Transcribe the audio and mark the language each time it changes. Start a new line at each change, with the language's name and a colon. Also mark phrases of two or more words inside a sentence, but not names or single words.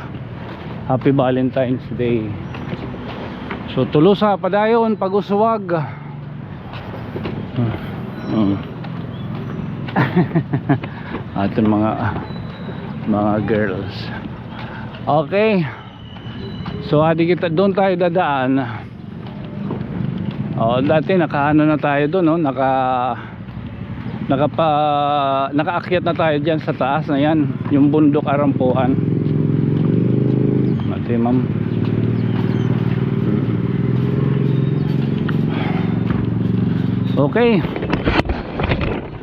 English: Happy Valentine's Day.
Waray: So Tolosa padayon pag-uswag. Aton mga girls.
Filipino: Okay. So
Waray: adi kita
Filipino: doon tayo dadaan. Dati nakaano na tayo doon, no? Nakaakyat na tayo diyan sa taas na yan, yung bundok Arampuan. Mati ma'am. Okay.